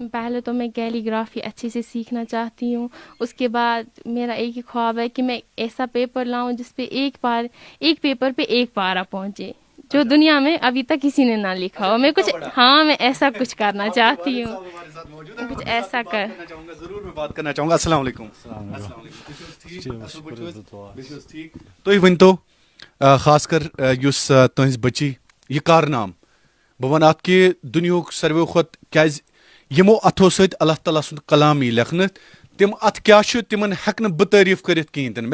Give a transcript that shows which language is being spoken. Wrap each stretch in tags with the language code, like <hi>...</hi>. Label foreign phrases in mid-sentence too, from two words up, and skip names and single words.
<ur>پہلے تو میں کیلی گرافی اچھے سے سیکھنا چاہتی ہوں. اس کے بعد میرا ایک ہی خواب ہے کہ میں ایسا پیپر لاؤں جس پہ ایک پیپر پہ 1 پارہ پہنچے, جو دنیا میں ابھی تک کسی نے نہ لکھا ہو. میں ایسا کچھ کرنا چاہتی ہوں, کچھ ایسا ضرور میں بات کرنا چاہوں گا.</ur> <ar>السلام علیکم.</ar> <ks>تُہۍ ؤنۍتو خاص کر یُس تُہنٛز بچی یہ کارنام بہٕ وَنہٕ اَتھ کہِ دُنیُہُک ساروِیو کھۄتہٕ کیازِ یِمو اَتھو سۭتۍ اللہ تعالیٰ سُنٛد کلام یی لیکھنہٕ, تِم اَتھ کیاہ چھُ تِمن ہٮ۪کہٕ نہٕ بہٕ تعریٖف کٔرِتھ کِہیٖنۍ تہِ نہٕ.</ks>